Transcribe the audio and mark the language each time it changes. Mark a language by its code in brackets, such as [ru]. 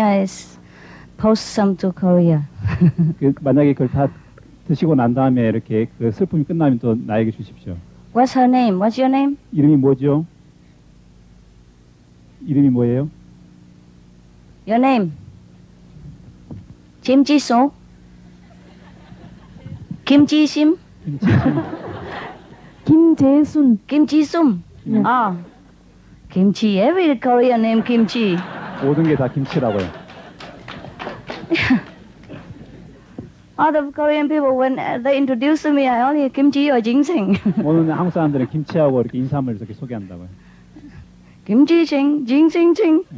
[en] I post some to Korea. [ko] 만약에 그걸 다 드시고 난 다음에 이렇게 그 슬픔이 끝나면 또 나에게 주십시오. [en] What's her name? What's your name? [ko] 이름이 뭐죠? 이름이 뭐예요? [en] Your name? 김지소? [ko] 김지심? 김재순. 김지숨? 김치. [en] Every Korean name 김치. [ko] 모든 게 다 김치라고요. [en] All the Korean people, when they introduce me, I only kimchi or ginseng. [ko] 오늘 한국 사람들은 김치하고 이렇게 인삼을 이렇게 소개한다고요. 김치생, ginseng.